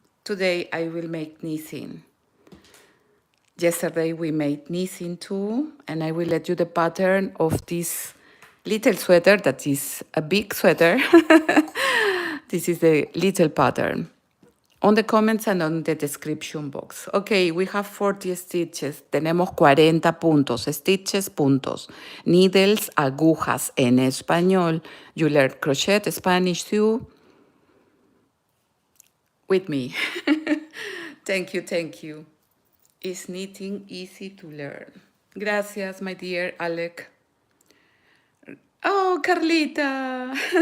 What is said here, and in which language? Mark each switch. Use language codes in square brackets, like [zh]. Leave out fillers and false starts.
[en] Today I will make knitting. Yesterday we made knitting too, and I will let you the pattern of this little sweater that is a big sweater. This is the little pattern. On the comments and on the description box. Okay, we have 40 stitches. [es] Tenemos 40 puntos. [en] Stitches, puntos. [es] Needles, agujas en español. [en] You learn crochet, Spanish too. With me. Thank you. Is knitting easy to learn? Gracias, my dear Alec. Oh, Carlita.